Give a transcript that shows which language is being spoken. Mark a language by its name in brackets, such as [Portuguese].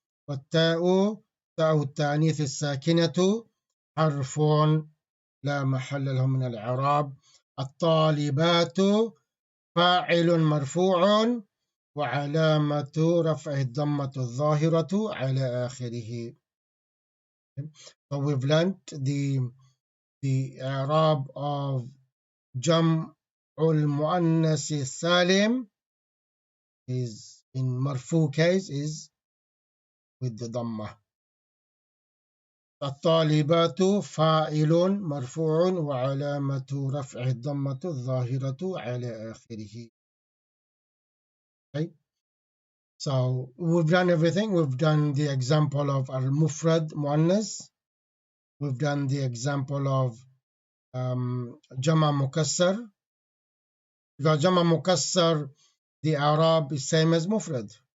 [Arabic] والتاء تاء التانيث الساكنة حرف لا محل له من الإعراب. الطالبات فاعل مرفوع وعلامة رفعه الضمة الظاهرة على آخره. [English] So we've learned the إعراب of جمع المؤنث السالم is in مرفوع case is with the ضمة. [Arabic] الطالبات فاعل مرفوع وعلامة رفعه الضمة الظاهرة على آخره. [English] Okay. So we've done everything. We've done the example of al-mufrad muannas. We've done the example of jama mukassar. Because jama mukassar, the Arab is same as mufrad.